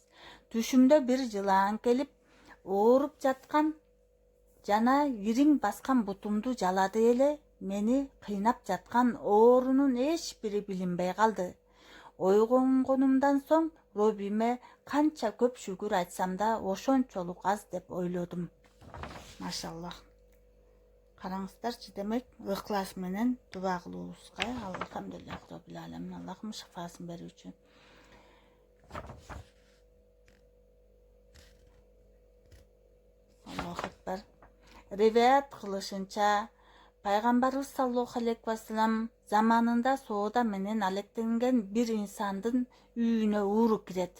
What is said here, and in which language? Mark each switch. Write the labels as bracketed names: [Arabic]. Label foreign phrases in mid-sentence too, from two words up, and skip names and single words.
[Kyrgyz] Түшүмдө бир жылаан келип, ооруп жаткан жана ириң баскан бутумду жалады эле, мени кыйнап жаткан оорунун эч бири билинбей калды. Ойгонгонумдан соң Робиме канча көп шүгүр айтсам да ошончолук аз деп ойлодум. Машаллах. Караңыздарчы, демек ыклас менен дуба кылуубузга [Arabic] الحمد لله رب العالمين, [Kyrgyz] Аллахым шифасын берүүчү. [Arabic] الله أكبر. [Kyrgyz] Риваят кылышынча, Пайгамбарыбыз [Arabic] صلى الله عليه وسلم [Kyrgyz] заманында соода менен алектенген бир инсандын үйүнө ууру кирет.